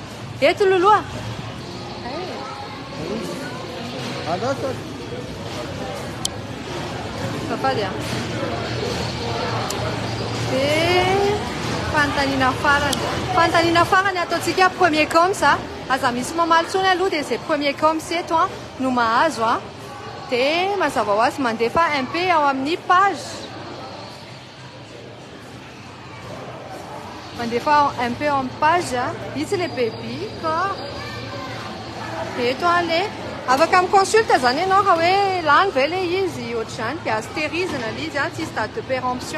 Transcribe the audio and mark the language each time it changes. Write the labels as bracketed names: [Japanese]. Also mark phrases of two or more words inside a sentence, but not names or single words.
[Malagasy] Eto Loulou a. Adata, Safady a. Dia fanontaniana farany ataontsika [French] premier comme ça. [Malagasy] Aza misy mamaly tsony aloha dia zay [French] premier comme ça [Malagasy] eto a no mahazo a. Dia mazava ho azy mandefa MP ao amin'ny page. Mandefa MP ao amin'ny page a. Itsy le baby ka. Dia eto a le afaka miconsulte zany ianao raha hoe lany ve le izy ohatr'izany dia astérisina le izy a tsisy [French] date de péremption.